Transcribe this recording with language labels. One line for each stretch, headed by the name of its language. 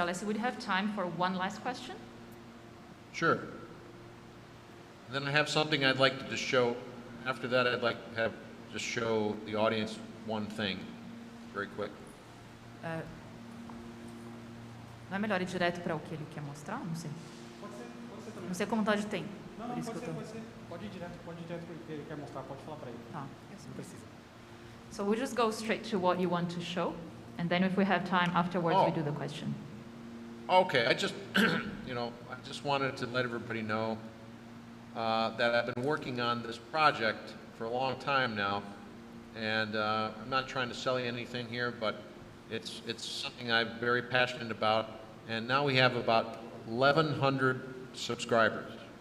English: Alessi, would you have time for one last question? Sure. And then I have something I'd like to just show. After that, I'd like to just show the audience one thing, very quick.
Portuguese: Não é melhor ir direto para o que ele quer mostrar? Não sei. Pode ser também. Não sei como está de tempo. Não, pode ser. Pode ir direto para o que ele quer mostrar, pode falar para ele. Tá. Não precisa.
English: So we'll just go straight to what you want to show, and then if we have time afterwards, we do the question. Okay, I just, I just wanted to let everybody know that I've been working on this project for a long time now, and I'm not trying to sell you anything here, but it's something I'm very passionate about, and now we have about 1,100 subscribers.